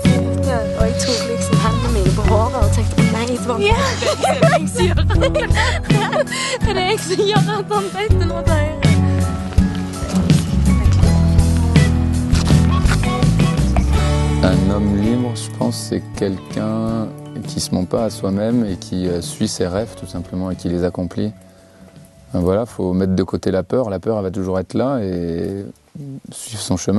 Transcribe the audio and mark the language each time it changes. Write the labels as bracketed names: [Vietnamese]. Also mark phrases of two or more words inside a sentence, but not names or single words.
[Norwegian] Og jeg tok liksom hendene mine på håret og tenkte, nei, det var det jeg som gjør det. Det er det jeg som gjør at han tenkte noe til. [French] Un homme libre, je pense, c'est quelqu'un qui se ment pas à soi-même et qui suit ses rêves tout simplement et qui les accomplit. Voilà, faut mettre de côté la peur. La peur, elle va toujours être là et suivre son chemin.